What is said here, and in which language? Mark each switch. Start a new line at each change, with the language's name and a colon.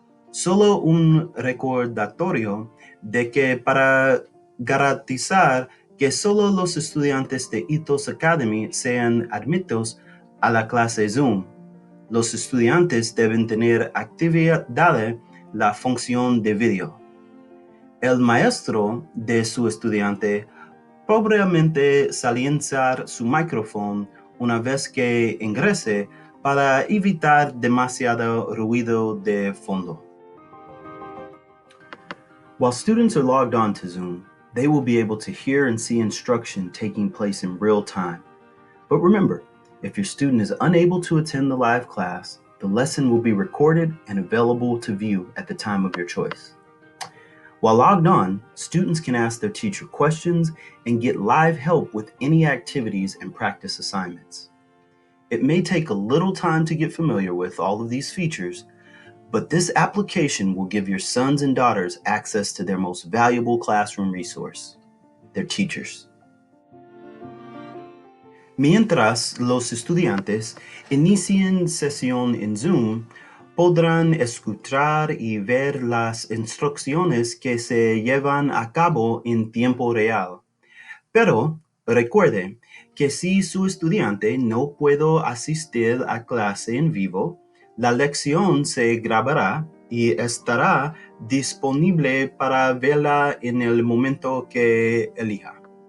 Spanish: Solo un recordatorio de que para garantizar que solo los estudiantes de Ethos Academy sean admitidos a la clase Zoom, los estudiantes deben tener activada la función de video. El maestro de su estudiante probablemente silenciar su micrófono una vez que ingrese para evitar demasiado ruido de fondo.
English: While students are logged on to Zoom, they will be able to hear and see instruction taking place in real time. But remember, if your student is unable to attend the live class, the lesson will be recorded and available to view at the time of your choice. While logged on, students can ask their teacher questions and get live help with any activities and practice assignments. It may take a little time to get familiar with all of these features, but this application will give your sons and daughters access to their most valuable classroom resource, their teachers.
Spanish: Mientras los estudiantes inicien sesión en Zoom, podrán escuchar y ver las instrucciones que se llevan a cabo en tiempo real. Pero recuerde que si su estudiante no puede asistir a clase en vivo, la lección se grabará y estará disponible para verla en el momento que elija.